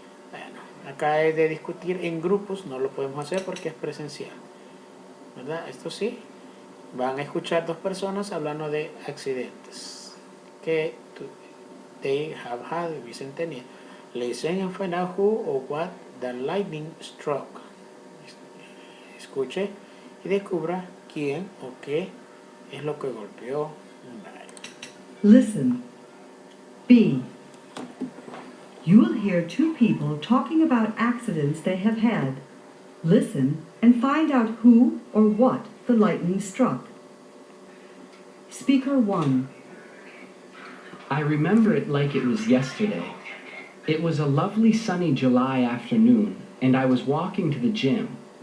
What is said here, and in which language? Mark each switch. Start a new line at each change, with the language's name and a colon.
Spanish: Bueno, acá es de discutir en grupos, no lo podemos hacer porque es presencial. ¿Verdad? Esto sí, van a escuchar dos personas hablando de accidentes que
English: they have had,
Spanish: hubiesen tenido.
English: Listen and find out who or what the lightning struck.
Spanish: Escuche y descubra quién o qué es lo que golpeó un rayo.
English: Listen. B. You will hear two people talking about accidents they have had. Listen and find out who or what the lightning struck. Speaker 1. I remember it like it was yesterday. It was a lovely sunny July afternoon, and I was walking to the gym.